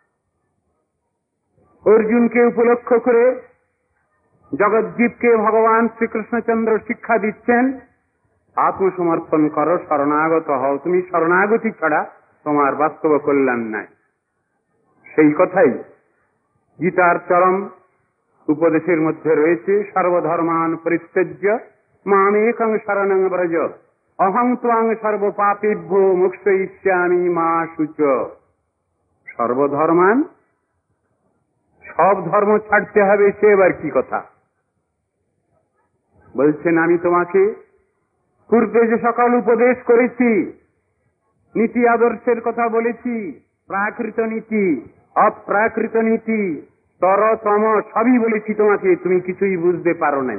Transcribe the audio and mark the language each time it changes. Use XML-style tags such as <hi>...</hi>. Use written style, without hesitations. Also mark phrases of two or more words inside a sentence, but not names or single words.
<bn>অর্জুনকে উপলক্ষ করে জগৎজীবকে ভগবান শ্রীকৃষ্ণচন্দ্র শিক্ষা দিচ্ছেন, আত্মসমর্পণ করো, শরণাগত হও। তুমি শরণাগতি ছাড়া তোমার বাস্তব কল্যাণ নাই। সেই কথাই গীতার চরম উপদেশের মধ্যে রয়েছে,</bn> <sa>সর্বধর্মান পরিত্যজ্য মামেকং শরণং ব্রজ অহং ত্বাং সর্বপাপেভ্যো মোক্ষয়িষ্যামি মা শুচ।</sa> <bn>সর্বধর্মান, সব ধর্ম ছাড়তে হবে, সে এবার কি কথা বলছেন? আমি তোমাকে পূর্বে যে সকল উপদেশ করেছি, নীতি আদর্শের কথা বলেছি, প্রাকৃত নীতি, অপ্রাকৃত নীতি, তরতম সবই বলেছি তোমাকে, তুমি কিছুই বুঝতে পারো নাই।</bn>